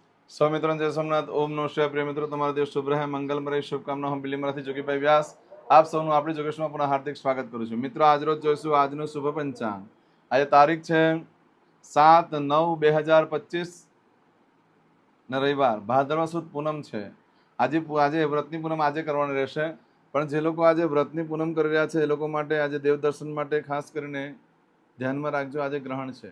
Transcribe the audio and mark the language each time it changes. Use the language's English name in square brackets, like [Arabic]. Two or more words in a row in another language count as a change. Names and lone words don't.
[Hindi] सौ मित्रों जय सोमनाथ। [Sanskrit] ओम नमः शिवाय। [Gujarati] प्रिय મિત્રો, તમારો દિવસ શુભ રહે, મંગલમય રહે, શુભકામના હું બિલીમરાથી જોગીભાઈ વ્યાસ આપ સૌનું આપણી જોગેશમાં પુનઃ હાર્દિક સ્વાગત કરું છું। મિત્રો, આજરોજ જોઈશું આજનું શુભ પંચાંગ। આજે તારીખ છે 7/9/2025 ને રવિવાર, ભાદરવા સુદ પૂનમ છે। આજે વ્રતની પૂનમ આજે કરવાની રહેશે, પણ જે લોકો આજે વ્રતની પૂનમ કરી રહ્યા છે એ લોકો માટે આજે દેવ દર્શન માટે ખાસ કરીને ધ્યાનમાં રાખજો, આજે ગ્રહણ છે।